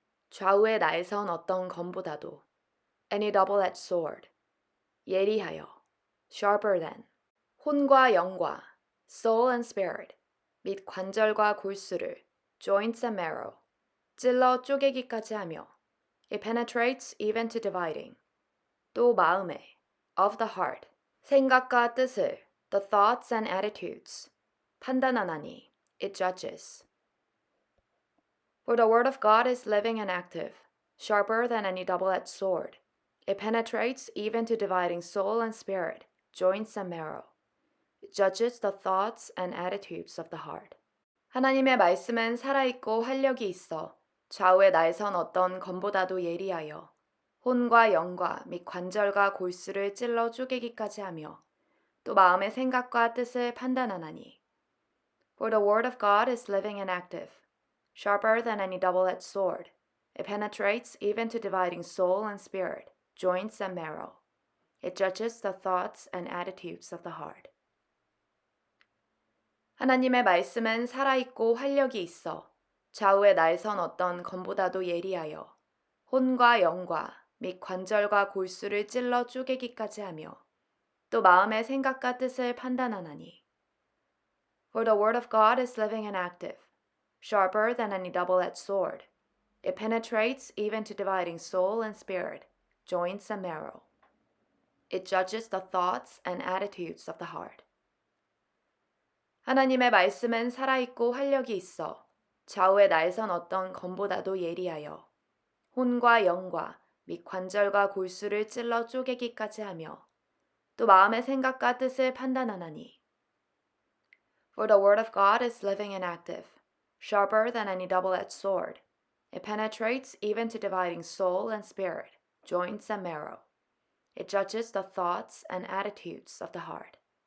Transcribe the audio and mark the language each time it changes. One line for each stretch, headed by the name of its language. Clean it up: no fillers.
Korean: 좌우의 날선 어떤 검보다도,
English: any double-edged sword,
Korean: 예리하여,
English: sharper than,
Korean: 혼과 영과,
English: soul and spirit,
Korean: 및 관절과 골수를,
English: joints and marrow,
Korean: 찔러 쪼개기까지 하며,
English: it penetrates even to dividing,
Korean: 또 마음에,
English: of the heart,
Korean: 생각과 뜻을,
English: the thoughts and attitudes,
Korean: 판단하나니,
English: it judges. For the word of God is living and active, sharper than any double-edged sword. It penetrates even to dividing soul and spirit, joints and marrow. It judges the thoughts and attitudes of the heart.
Korean: 하나님의 말씀은 살아있고 활력이 있어 좌우의 날선 어떤 검보다도 예리하여 혼과 영과 및 관절과 골수를 찔러 쪼개기까지 하며 또 마음의 생각과 뜻을 판단하나니.
English: For the word of God is living and active, sharper than any double-edged sword. It penetrates even to dividing soul and spirit, joints and marrow. It judges the thoughts and attitudes of the heart.
Korean: 하나님의 말씀은 살아있고 활력이 있어 좌우의 날선 어떤 검보다도 예리하여 혼과 영과 및 관절과 골수를 찔러 쪼개기까지 하며 또 마음의 생각과 뜻을 판단하나니.
English: For the word of God is living and active, sharper than any double-edged sword. It penetrates even to dividing soul and spirit, joints and marrow. It judges the thoughts and attitudes of the heart.
Korean: 하나님의 말씀은 살아있고 활력이 있어 좌우의 날선 어떤 검보다도 예리하여 혼과 영과 및 관절과 골수를 찔러 쪼개기까지 하며 또 마음의 생각과 뜻을 판단하나니.
English: For the word of God is living and active, sharper than any double-edged sword. It penetrates even to dividing soul and spirit, joints and marrow. It judges the thoughts and attitudes of the heart.